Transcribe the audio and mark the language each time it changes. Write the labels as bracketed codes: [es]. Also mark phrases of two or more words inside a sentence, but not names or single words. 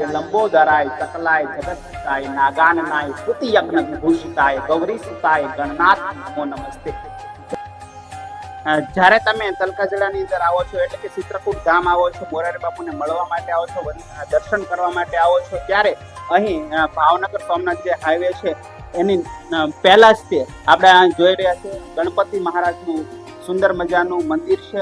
[sa] लंबोदराय सकलाय जगत्ताय नागाननाय स्तुति यज्ञ विभूषिताय गौरी सुताय गणनाथ नमो नमस्ते। [gu] જ્યારે તમે તલકાજડાની અંદર આવો છો એટલે કે ચિત્રકૂટ ધામ આવો છો, મોરારી બાપુને મળવા માટે આવો છો, દર્શન કરવા માટે આવો છો, ત્યારે અહીં ભાવનગર સોમનાથ જે હાઈવે છે એની પહેલા જ તે આપણે જોઈ રહ્યા છે ગણપતિ મહારાજનું સુંદર મજાનું મંદિર છે।